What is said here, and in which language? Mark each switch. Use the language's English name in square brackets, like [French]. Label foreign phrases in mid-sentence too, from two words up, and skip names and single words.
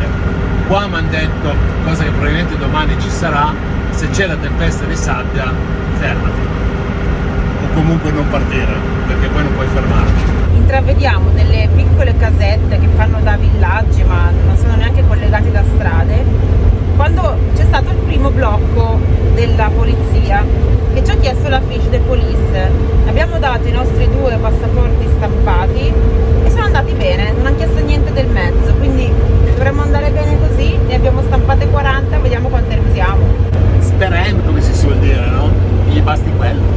[Italian] Qua mi hanno detto, cosa che probabilmente domani ci sarà, se c'è la tempesta di sabbia fermati o comunque non partire, perché poi non puoi fermarti. Intravediamo delle piccole casette che fanno da villaggi, ma non sono neanche collegati da strade, quando c'è stato il primo blocco della polizia che ci ha chiesto la [French] fiche de police. [Italian] Abbiamo dato i nostri 2 passaporti stampati e sono andati bene, non hanno chiesto niente del mezzo, quindi dovremmo andare bene così. Ne abbiamo stampate 40, vediamo quante ne usiamo. Sperando, come si suol dire, no? Gli basti quello.